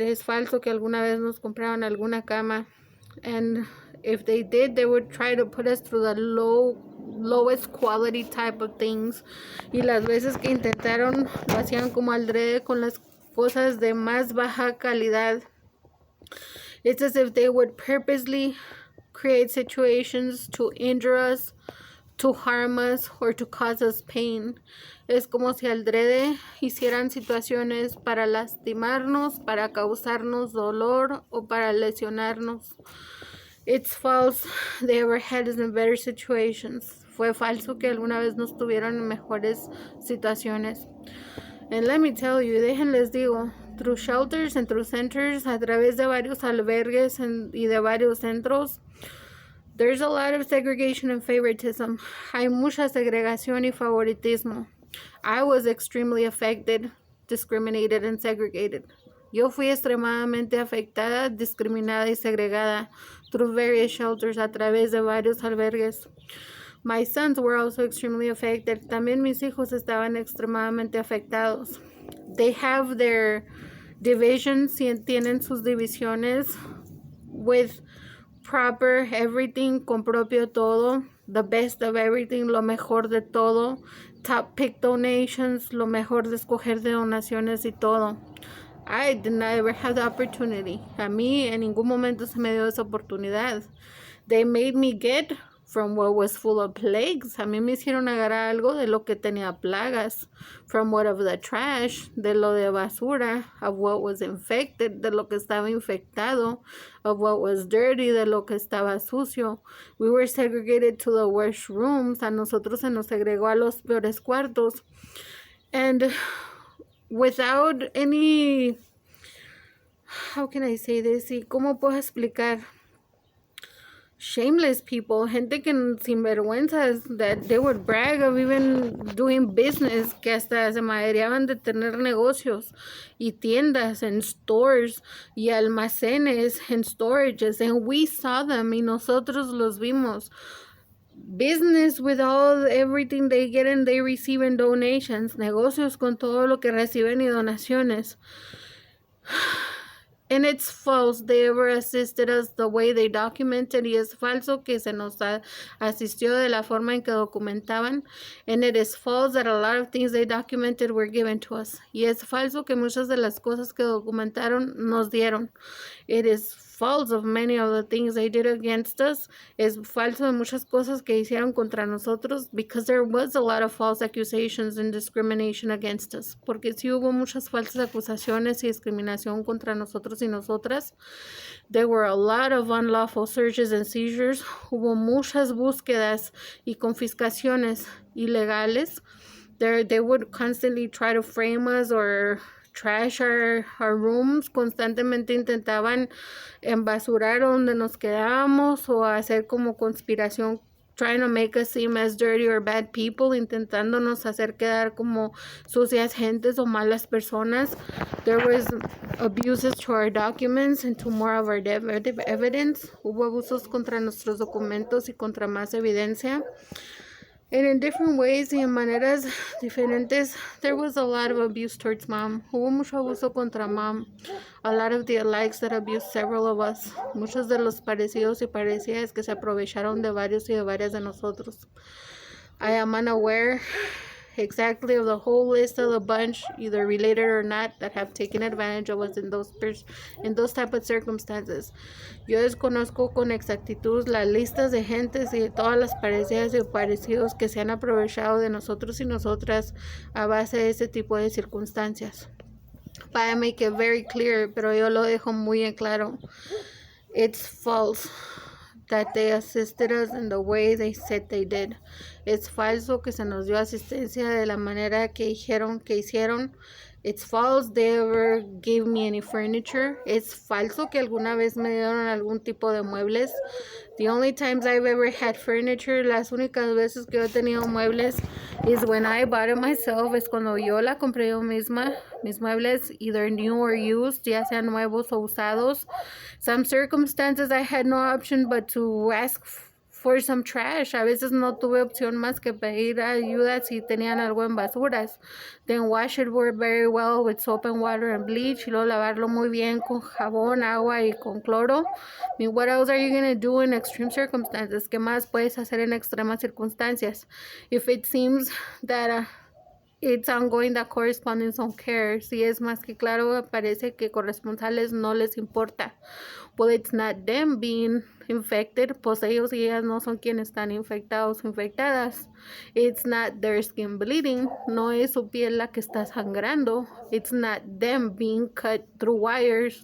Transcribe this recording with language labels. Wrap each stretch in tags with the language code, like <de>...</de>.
<es>Es falso que alguna vez nos compraron alguna cama.</es> <en>And if they did, they would try to put us through the lowest quality type of things.</en> <es>Y las veces que intentaron, lo hacían como aldrede con las cosas de más baja calidad.</es> <en>It's as if they would purposely create situations to injure us, to harm us, or to cause us pain.</en> <es>Es como si aldrede hicieran situaciones para lastimarnos, para causarnos dolor o para lesionarnos.</es> <en>It's false they ever had us in better situations.</en> <es>Fue falso que alguna vez nos tuvieron en mejores situaciones.</es> <en>And let me tell you,</en> <es>déjenles digo,</es> <en>through shelters and through centers,</en> <es>a través de varios albergues y de varios centros,</es> <en>there's a lot of segregation and favoritism.</en> <es>Hay mucha segregación y favoritismo.</es> <en>I was extremely affected, discriminated, and segregated.</en> <es>Yo fui extremadamente afectada, discriminada y segregada</es> <en>through various shelters,</en> <es>a través de varios albergues.</es> <en>My sons were also extremely affected.</en> <es>También mis hijos estaban extremadamente afectados.</es> <en>They have their divisions,</en> <es>tienen sus divisiones</es> <en>with proper everything,</en> <es>con propio todo,</es> <en>the best of everything,</en> <es>lo mejor de todo,</es> <en>top pick donations,</en> <es>lo mejor de escoger de donaciones y todo.</es> <en>I did not ever have the opportunity.</en> <es>A mí en ningún momento se me dio esa oportunidad.</es> <en>They made me get from what was full of plagues.</en> <es>A mí me hicieron agarrar algo de lo que tenía plagas.</es> <en>From what of the trash,</en> <es>de lo de basura,</es> <en>of what was infected,</en> <es>de lo que estaba infectado,</es> <en>of what was dirty,</en> <es>de lo que estaba sucio.</es> <en>We were segregated to the worst rooms.</en> <es>A nosotros se nos segregó a los peores cuartos.</es> <en>And without any, how can I say this?</en> <es>¿Y cómo puedo explicar?</es> <en>Shameless people,</en> <es>gente que sin vergüenzas,</es> <en>that they would brag of even doing business,</en> <es>que hasta se madreaban de tener negocios y tiendas</es> <en>and stores</en> <es>y almacenes</es> <en>and storages, and we saw them</en> <es>y nosotros los vimos.</es> <en>Business with everything they get and they receive in donations,</en> <es>negocios con todo lo que reciben y donaciones.</es> <en>And it's false they ever assisted us the way they documented.</en> <es>Y es falso que se nos asistió de la forma en que documentaban.</es> <en>And it is false that a lot of things they documented were given to us.</en> <es>Y es falso que muchas de las cosas que documentaron nos dieron.</es> <en>It is false of many of the things they did against us.</en> <es>Es falso de muchas cosas que hicieron contra nosotros,</es> <en>because there was a lot of false accusations and discrimination against us.</en> <es>Porque sí hubo muchas falsas acusaciones y discriminación contra nosotros y nosotras.</es> <en>There were a lot of unlawful searches and seizures.</en> <es>Hubo muchas búsquedas y confiscaciones ilegales.</es> <en>They would constantly try to frame us or trash our rooms.</en> <es>Constantemente intentaban embasurar donde nos quedábamos o hacer como conspiración,</es> <en>trying to make us seem as dirty or bad people,</en> <es>intentándonos hacer quedar como sucias gentes o malas personas.</es> <en>There was abuses to our documents and to more of our evidence.</en> <es>Hubo abusos contra nuestros documentos y contra más evidencia.</es> <en>And in different ways</en> <es>y en maneras diferentes,</es> <en>there was a lot of abuse towards mom.</en> <es>Hubo mucho abuso contra mom.</es> <en>A lot of the alikes that abused several of us.</en> <es>Muchos de los parecidos y parecidas que se aprovecharon de varios y de varias de nosotros.</es> <en>I am unaware exactly of the whole list of the bunch, either related or not, that have taken advantage of us in those type of circumstances.</en> <es>Yo desconozco con exactitud las listas de gentes y de todas las parecidas y parecidos que se han aprovechado de nosotros y nosotras a base de ese tipo de circunstancias.</es> <en>But I make it very clear,</en> <es>pero yo lo dejo muy en claro.</es> <en>It's false that they assisted us in the way they said they did.</en> <es>Es falso que se nos dio asistencia de la manera que dijeron que hicieron.</es> <en>It's false they ever gave me any furniture.</en> <es>Es falso que alguna vez me dieron algún tipo de muebles.</es> <en>The only times I've ever had furniture,</en> <es>las únicas veces que yo he tenido muebles,</es> <en>is when I bought it myself.</en> <es>Es cuando yo la compré yo misma. Mis muebles,</es> <en>either new or used,</en> <es>ya sean nuevos o usados.</es> <en>Some circumstances I had no option but to ask for some trash.</en> <es>A veces no tuve opción más que pedir ayuda si tenían algo en basuras.</es> <en>Then wash it very well with soap and water and bleach.</en> <es>Y luego lavarlo muy bien con jabón, agua y con cloro.</es> <en>I mean, what else are you going to do in extreme circumstances?</en> <es>¿Qué más puedes hacer en extremas circunstancias?</es> <en>If it seems that it's ongoing that correspondents don't care.</en> <es>Si es más que claro, parece que corresponsales no les importa.</es> <en>Well, it's not them being infected.</en> <es>Pues ellos y ellas no son quienes están infectados o infectadas.</es> <en>It's not their skin bleeding.</en> <es>No es su piel la que está sangrando.</es> <en>It's not them being cut through wires.</en>